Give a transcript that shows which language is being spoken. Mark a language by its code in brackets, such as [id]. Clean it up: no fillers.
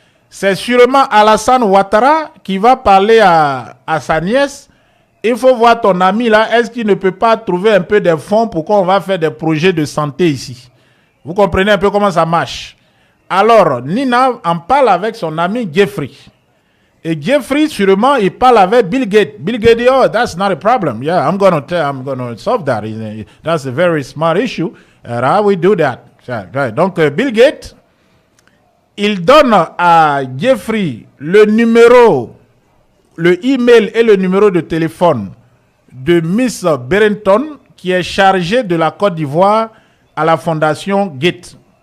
[fr] C'est sûrement Alassane Ouattara qui va parler à sa nièce. Il faut voir ton ami là, est-ce qu'il ne peut pas trouver un peu de fonds pour qu'on va faire des projets de santé ici? Vous comprenez un peu comment ça marche? Alors, Nina en parle avec son ami Jeffrey. Et Jeffrey, sûrement, il parle avec Bill Gates. [en] Bill Gates dit, oh, that's not a problem. Yeah, I'm gonna solve that. That's a very smart issue. And how we do that? Right. [fr] Donc, Bill Gates, il donne à Jeffrey le numéro, le email et le numéro de téléphone de Miss Berenton, qui est chargée de la Côte d'Ivoire à la fondation Gates.